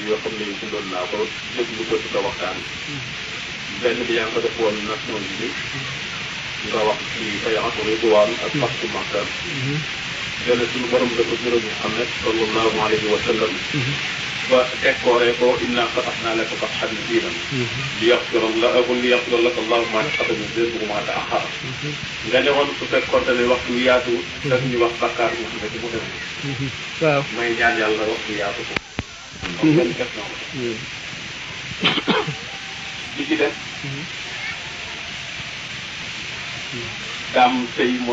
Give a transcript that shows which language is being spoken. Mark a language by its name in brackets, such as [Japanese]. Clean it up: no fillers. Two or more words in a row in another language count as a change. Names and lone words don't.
[Wolof] yoo xam ne yu bindoon naa ko déglu ko ci sa waxtaan benn bi yaa ngi ko def woon Nations Unies nga wax ci bay'atu ridwaan ak fathu Makka benn suñu borom dafa gërëm Muhammad [Arabic] صلى الله عليه وسلم [Wolof] ba décoré ko [Arabic] إنا فتحنا لك فتحا مبينا ليغفر لك الله ما تقدم من ذنبك وما تأخر [Wolof] nga ne woon su fekkoon ne waxtu yaatu daf ñu wax bakkaar mu xam ne ci mu dem waaw may ñaan yàlla waxtu yaatu ko donc benn question li ci def daam tey moo